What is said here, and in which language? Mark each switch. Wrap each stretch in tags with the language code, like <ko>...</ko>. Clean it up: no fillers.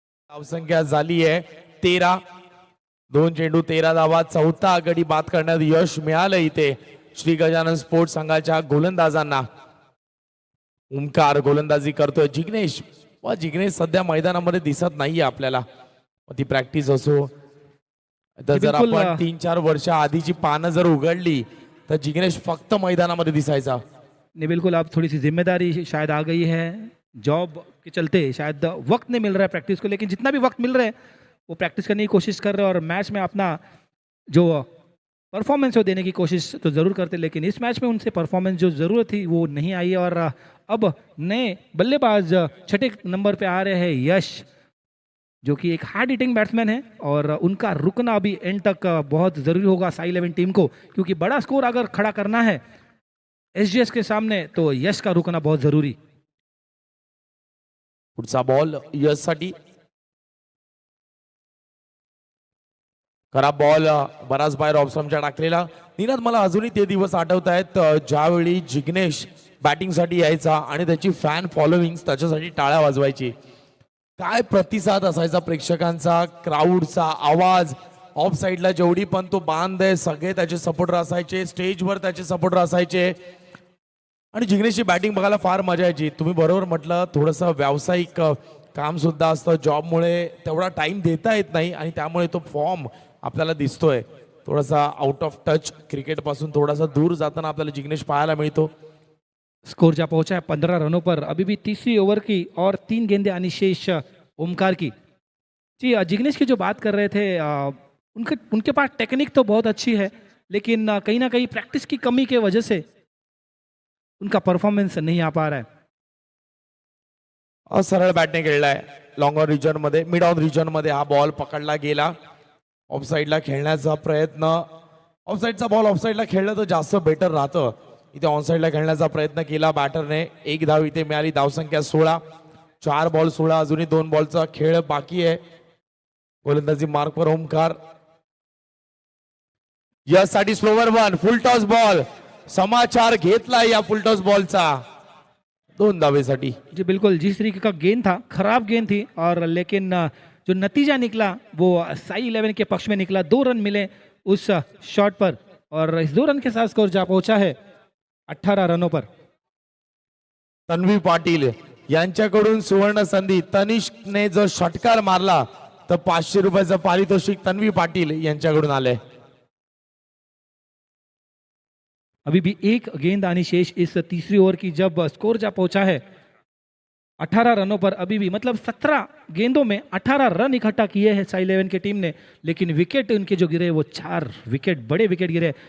<mr>धावसंख्या झाली आहे 13, 2 चेंडू 13 धावा, चौथा गडी बाद करण्यात यश मिळालं इथे श्री गजानन स्पोर्ट्स संघाच्या गोलंदाजांना। ओमकार गोलंदाजी करतोय, जिग्नेश सध्या मैदानामध्ये दिसत नाहीये आपल्याला, ती प्रॅक्टिस असो तर जर आपण 3-4 वर्ष आधीची पानं जर उघडली तर जिग्नेश फक्त मैदानामध्ये दिसायचा।</mr> <hi>नहीं बिल्कुल, अब थोड़ी सी जिम्मेदारी शायद आ गई है जॉब के चलते शायद वक्त नहीं मिल रहा है प्रैक्टिस को, लेकिन जितना भी वक्त मिल रहा है वो प्रैक्टिस करने की कोशिश कर रहे हैं और मैच में अपना जो परफॉर्मेंस वो देने की कोशिश तो ज़रूर करते, लेकिन इस मैच में उनसे परफॉर्मेंस जो ज़रूरत थी वो नहीं आई है। और अब नए बल्लेबाज छठे नंबर पे आ रहे हैं यश, जो कि एक हार्ड हिटिंग बैट्समैन है और उनका रुकना अभी एंड तक बहुत ज़रूरी होगा साई 11 टीम को, क्योंकि बड़ा स्कोर अगर खड़ा करना है एसजीएस के सामने तो यश का रुकना बहुत ज़रूरी।</hi> <mr>पुढचा बॉल यश साठी खराब बॉल, बराच बाहेर ऑप्शनच्या टाकलेला. निनाद, मला अजूनही ते दिवस आठवत आहेत ज्यावेळी जिग्नेश बॅटिंगसाठी यायचा आणि त्याची फॅन फॉलोविंग त्याच्यासाठी टाळ्या वाजवायची. काय प्रतिसाद असायचा प्रेक्षकांचा, क्राऊडचा आवाज. ऑफ साईडला जेवढी पण तो बांध आहे सगळे त्याचे सपोर्टर असायचे, स्टेजवर त्याचे सपोर्टर असायचे आणि जिग्नेशची बॅटिंग बघायला फार मजा यायची. तुम्ही बरोबर म्हटलं, थोडंसं व्यावसायिक काम सुद्धा असतं, जॉबमुळे तेवढा टाइम देता येत नाही आणि त्यामुळे तो फॉर्म आपल्याला दिसतोय थोडासा आउट ऑफ टच, क्रिकेट पासून थोडासा दूर जाताना आपल्याला जिग्नेश पाहायला मिळतो.</mr> <hi>स्कोर जा पहुंचा है 15 रनों पर, अभी भी तीसरी ओवर की और 3 गेंदें आनी शेष ओमकार की। जी जिग्नेश की जो बात कर रहे थे, उनके पास टेक्निक तो बहुत अच्छी है, लेकिन कहीं ना कहीं प्रैक्टिस की कमी के वजह से उनका परफॉर्मेंस नहीं आ पा रहा है।</hi> <mr>सरळ बॅटने खेळलाय लॉंग ऑन रिजन मध्ये, मिड ऑन रिजन मध्ये हा बॉल पकडला गेला. ऑफ साईडला खेळण्याचा प्रयत्न, ऑफ साईडचा बॉल ऑफ साईडला खेळलं तर जास्त बेटर राहतं. इथे ऑन साईडला खेळण्याचा प्रयत्न केला बॅटरने. एक धाव इथे मिळाली, धावसंख्या 16, 4 बॉल 16, अजूनही 2 बॉलचा खेळ बाकी आहे. गोलंदाजी मार्कवर ओमकार. यासाठी स्लोवर वन, फुल टॉस बॉल. समाचार घेतला या फुल टॉस बॉलचा 2 धावेसाठी.</mr> <hi>जी बिल्कुल, जिस तरीके का गेंद था, खराब गेंद थी, और लेकिन जो नतीजा निकला वो साई 11 के पक्ष में निकला. 2 रन मिले उस शॉट पर और इस 2 रन के साथ स्कोर जा पहुंचा है 18 रनों पर.</hi> <mr>तन्वी पाटील यांच्याकडून सुवर्ण संधी. तनिष्कने जो षटकार मारला तर 500 रुपयाचं पारितोषिक तन्वी पाटील यांच्याकडून आले.</mr> <hi>अभी भी एक गेंद आनी शेष इस तीसरी ओवर की, जब स्कोर जा पहुंचा है 18 रनों पर. अभी भी मतलब 17 गेंदों में 18 रन इकट्ठा किए हैं साई 11 की टीम ने, लेकिन विकेट उनके जो गिरे वो 4 विकेट, बड़े विकेट गिरे.</hi>